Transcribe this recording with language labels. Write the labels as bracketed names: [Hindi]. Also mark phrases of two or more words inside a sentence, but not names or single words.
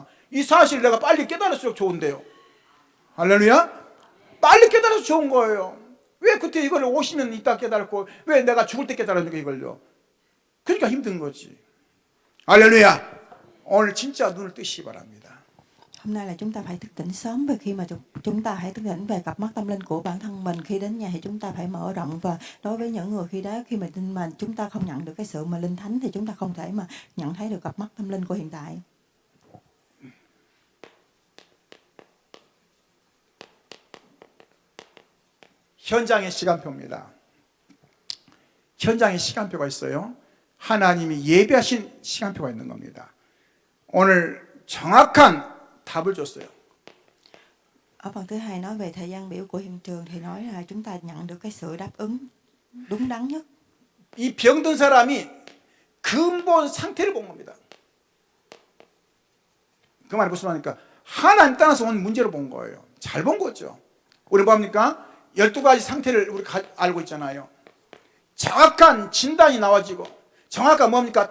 [Korean] 이 사실 내가 빨리 깨달을수록 좋은데요. 할렐루야? 빨리 깨달아서 좋은 거예요. 왜 그때 이걸 50년 있다 깨달고 왜 내가 죽을 때 깨달았는가 이걸요. 그러니까 힘든 거지. 할렐루야. 오늘 진짜 눈을 뜨시기 바랍니다. [Vietnamese] Hôm nay là chúng ta phải thức tỉnh sớm, về khi mà chúng ta hãy thức tỉnh về cặp mắt tâm linh của bản thân mình. Khi đến nhà thì chúng ta phải mở rộng, và đối với những người khi đó khi mà tin mà chúng ta không nhận được cái sự mà linh thánh thì chúng ta không thể mà nhận thấy được cặp mắt tâm linh của hiện tại. [Korean] 현장의 시간표입니다. 현장의 시간표가 있어요. 하나님이 예비하신 시간표가 있는 겁니다. 오늘 정확한 답을 줬어요. [Vietnamese] Ở phần thứ hai nói về thời gian biểu của hiện trường thì nói là chúng ta nhận được cái sự đáp ứng đúng đắn nhất. [Korean] 이 병든 사람이 근본 상태를 본 겁니다. 그 말이 무슨 말입니까? 하나님 따라서 온 문제를 본 거예요. 잘 본 거죠. 우리 뭡니까? 12가지 상태를 우리 알고 있잖아요. 정확한 진단이 나와지고 정확한 뭡니까?